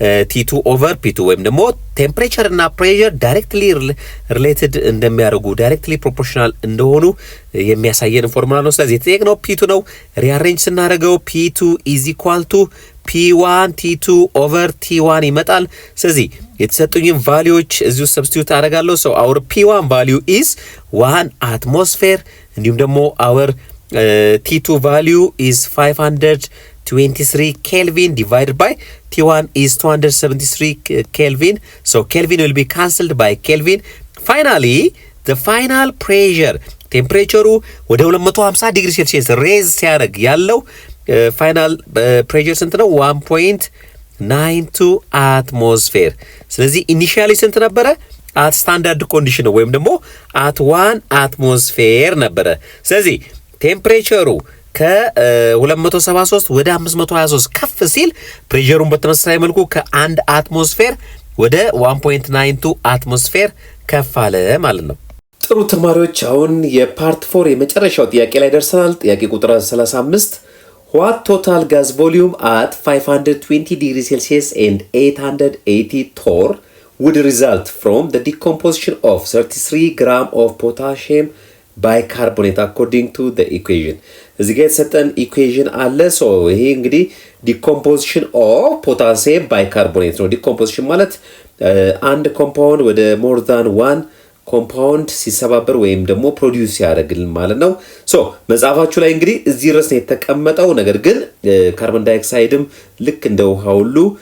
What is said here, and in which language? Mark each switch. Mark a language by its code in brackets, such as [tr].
[am] T2 ኦቨር P2 ወይም ደግሞ ቴምፕሬቸር እና ፕሬሸር ዳይሬክትሊ ሪሌትድ እንደሚያደርጉ ዳይሬክትሊ ፕሮፖርሽናል እንደሆኑ የሚያሳየን ፎርሙላ ነው። ስለዚህ የተጠየቅነው P2 ነው። ሪአሬንጅ ስናደርገው P2 ኢዝ ኢኳል ቱ P1 T2 ኦቨር T1 ይመጣል። ስለዚህ የተሰጡኝን ቫልዩዎች እዚሁ ሰብስቲዩት አደርጋለሁ። [en] ሶ አወር P1 ቫልዩ ኢዝ 1 አትሞስፌር እንዲሁም ደግሞ አወር T2 ቫልዩ ኢዝ 500 23 Kelvin divided by T1 is 273 Kelvin. So Kelvin will be cancelled by Kelvin. Finally, the final pressure, [am] ቴምፕሬቸሩ ወደ 250 ዲግሪ ሴልሺየስ ሬዝ ሲያደርግ ያለው ፋይናል ፕሬሸር ስንት ነው? 1.92 አትሞስፌር። ስለዚህ ኢኒሺያሊ ስንት ነበረ? አት ስታንዳርድ ኮንዲሽን ወይም ደግሞ አት 1 አትሞስፌር ነበረ። ስለዚህ ቴምፕሬቸሩ ከ273 ወደ 523 ከፍ ሲል ፕሬሸሩን በተመሳሳይ መልኩ ከ1 አትሞስፌር ወደ 1.92 አትሞስፌር ከፍ አለ ማለት ነው። ጥሩ ተማሪዎች፣ አሁን የፓርት 4 የመጨረሻው ጥያቄ ላይ ደርሰናል። ጥያቄ ቁጥር 35 [en] what total gas volume at 520 degrees Celsius and 880 torr would result from the decomposition of 33 gram of potassium bicarbonate according to the equation? [am] እዚህ ጋር የተሰጠን ኢኩዌሽን አለ። ሶ ይሄ እንግዲህ ዲኮምፖዚሽን ኦፍ ፖታሲየም ባይካርቦኔት ነው። ዲኮምፖዚሽን ማለት አንድ ኮምፓውንድ ወደ ሞር ዛን ዋን ኮምፓውንድ ሲሰባበር ወይም ደግሞ ፕሮዲውስ ያደርግልን ማለት ነው። ሶ መጽሐፋችሁ ላይ እንግዲህ እዚህ ድረስ ነው የተቀመጠው። ነገር ግን ካርቦን ዳይኦክሳይድም ልክ እንደ ውሃ ሁሉ